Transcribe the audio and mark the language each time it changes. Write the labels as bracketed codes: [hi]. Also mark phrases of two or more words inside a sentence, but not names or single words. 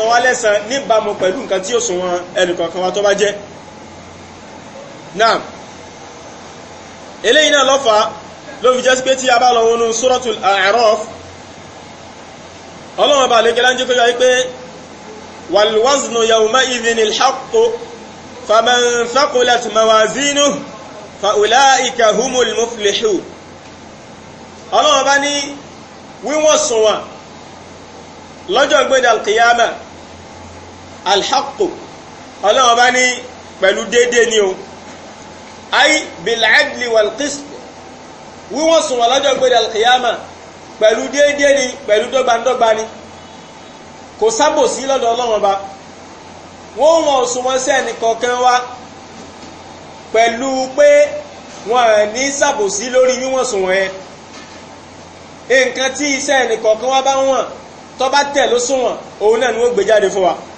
[yo] wá lẹ́san níbàámu pẹ̀lú nǹkan tí òṣùwọ̀n ẹnìkọ̀ọ̀kan wá tó bá jẹ́ náà eléyìí náà lọ́fà ló fi jẹ́ sí pé tí a bá lọ wọnú suratul A'raf ọlọ́run bá lè kẹ́lá ń jẹ́ kó yọ wípé [ar] والوزن يومئذ الحق فمن ثقلت موازينه فأولئك هم المفلحون [yo] ọlọ́run bá ní wíwọ̀n sunwọ̀n lọ́jọ́ gbéda [ar] القيامة الحق [yo] ọlọ́run bá ní pẹ̀lú déédéé ni o [ar] أي بالعدل والقسط [yo] wíwọ̀n sunwọ̀n lọ́jọ́ gbéda alqiyama pẹ̀lú déédéé ni pẹ̀lú dọ́gbandọ́gba ni kò sábòsí lọ́dọ̀ Ọlọ́run Ọba wọ́n wọ́n òṣùwọ̀n sí ẹnìkọ̀ọ̀kan wá pẹ̀lú pé wọ́n ní sábòsí lórí wíwọ̀n òṣùwọ̀n yẹn nǹkan tí iṣẹ́ ẹnìkọ̀ọ̀kan wá bá wọ̀n tó bá tẹ̀ lóṣùwọ̀n òun náà ni wọ́n gbé jáde fún wa